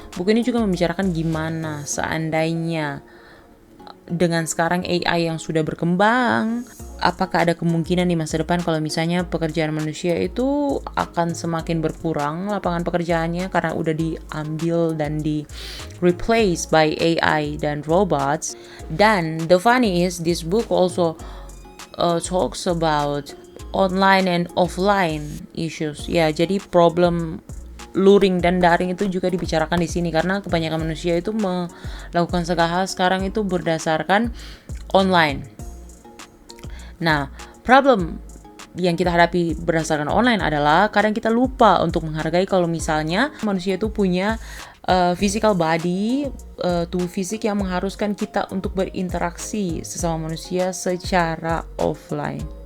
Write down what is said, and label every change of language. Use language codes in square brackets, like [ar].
[id] Buku ini juga membicarakan gimana seandainya dengan sekarang AI yang sudah berkembang, apakah ada kemungkinan di masa depan kalau misalnya pekerjaan manusia itu akan semakin berkurang lapangan pekerjaannya karena udah diambil dan di replace by AI dan robots. Dan [en] the funny is this book also talks about online and offline issues. [id] Ya, jadi problem luring dan daring itu juga dibicarakan di sini karena kebanyakan manusia itu melakukan segala hal sekarang itu berdasarkan online. Nah, problem yang kita hadapi berdasarkan online adalah kadang kita lupa untuk menghargai kalau misalnya manusia itu punya physical body, tubuh fisik yang mengharuskan kita untuk berinteraksi sesama manusia secara offline.